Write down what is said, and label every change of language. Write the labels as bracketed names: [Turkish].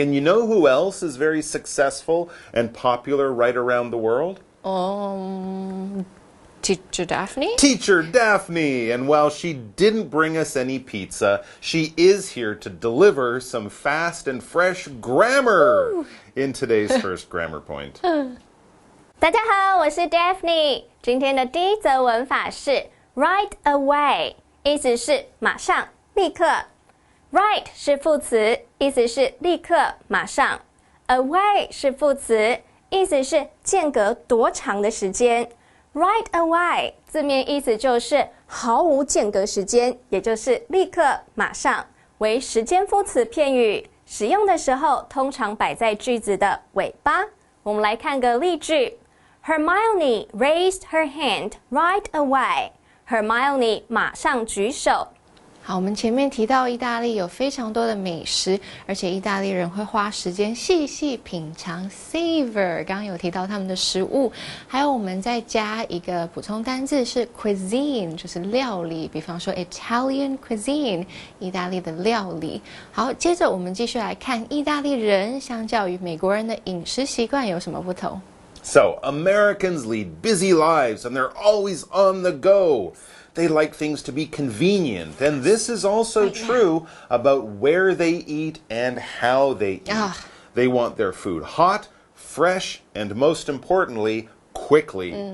[English] And you know who else is very successful and popular right around the world? Teacher Daphne? Teacher Daphne! And while she didn't bring us any pizza, she is here to deliver some fast and fresh grammar in today's first grammar point. [Chinese] 大家好，我是 Daphne。今天的第一则文法是 right away， 意思是马上、立刻。 Right 是副词，意思是立刻、马上。 Away 是副词，意思是间隔多长的时间。 Right away 字面意思就是毫无间隔时间，也就是立刻、马上，为时间副词片语，使用的时候通常摆在句子的尾巴。我们来看个例句 [English] Hermione raised her hand right away. [Chinese] Hermione 马上举手。好，我们前面提到意大利有非常多的美食，而且意大利人会花时间细细品尝 savor， 刚刚有提到他们的食物，还有我们再加一个补充单字是 cuisine， 就是料理，比方说 Italian cuisine， 意大利的料理。好，接着我们继续来看意大利人相较于美国人的饮食习惯有什么不同。 [English] So, Americans lead busy lives and they're always on the go. They like things to be convenient, and this is also true about where they eat and how they eat. They want their food hot, fresh, and most importantly, quickly.